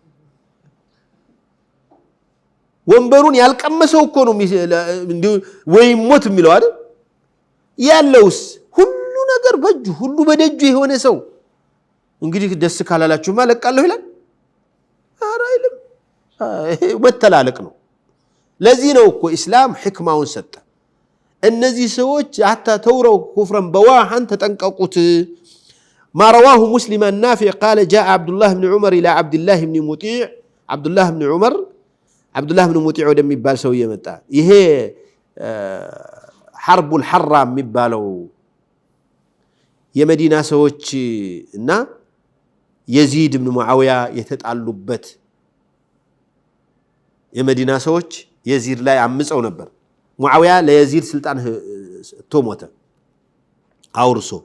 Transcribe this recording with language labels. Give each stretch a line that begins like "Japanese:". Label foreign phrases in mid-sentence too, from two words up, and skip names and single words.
Amharic: ወንበሩን ያልቀመሰው እኮ ነው ወይ ሞት የሚለው አይደል ያለውስ ሁሉ ነገር በእጁ ሁሉ በደጁ የሆነ ሰው እንግዲህ ደስ ካላላችሁ ማለቃለሁ ይላል አራይልም ወተላለቅ ነው ለዚህ ነው እኮ እስላም ህክማውን ሰጠ እነዚህ ሰዎች حتى
Arabic: تروا كفرا بواحا
Amharic: ተጠንቀቁት
Arabic: ما رواه مسلم النافع قال جاء عبد الله بن عمر الى عبد الله بن مطيع
Amharic: عبد الله بن عمر عبد الله بن مطيع ወደሚባል ሰው የመጣ ይሄ
Arabic: حرب الحرة
Amharic: የሚባለው የመዲና ሰዎች እና የዚድ ኢብኑ ሙዓዊያ የተጣሉበት የመዲና ሰዎች የዚድ ላይ አምፀው ነበር ሙዓዊያ ለየዚድ ስልጣን ቶሞተ አውርሶ